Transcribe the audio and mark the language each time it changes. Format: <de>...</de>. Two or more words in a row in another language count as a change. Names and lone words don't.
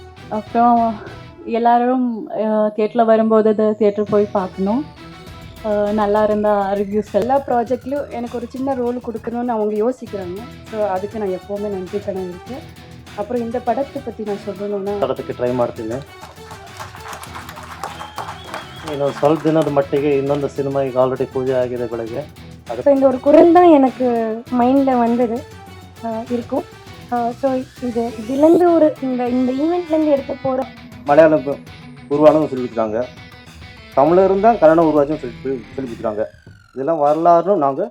<ta>அப்புறம் எல்லாரும் தியேட்டரில் வரும்போது அது தியேட்டர் போய் பார்க்கணும். நல்லா இருந்தால் ரிவ்யூஸ் எல்லா ப்ராஜெக்ட்லையும் எனக்கு ஒரு சின்ன ரோல் கொடுக்கணும்னு அவங்க யோசிக்கிறாங்க. ஸோ அதுக்கு நான் எப்போவுமே நன்றி கடன் இருக்கேன். அப்புறம் இந்த படத்தை பற்றி நான் சொல்லணும்னா,</ta> <kn>ಪಡಕ್ಕೆ ಟ್ರೈ ಮಾಡ್ತೀನಿ. ಇನ್ನು ಸ್ವಲ್ಪ ದಿನದ ಮಟ್ಟಿಗೆ ಇನ್ನೊಂದು ಸಿನಿಮಾ ಈಗ ಆಲ್ರೆಡಿ ಪೂಜೆ ಆಗಿದೆ ಬೆಳಗ್ಗೆ.</kn> <ta>ஸோ இந்த ஒரு குரல் தான் எனக்கு மைண்டில் வந்தது இருக்கும். ஸோ இதுலேருந்து இந்த ஈவெண்ட்லேருந்து எடுக்க போகிற மலையாளம் உருவானதும் சொல்லி கொடுத்துருக்காங்க, தமிழரும் தான் கன்னடம் உருவாச்சும் சொல்லி கொடுத்துருக்காங்க. இதெல்லாம் வரலாறும் நாங்கள்</ta>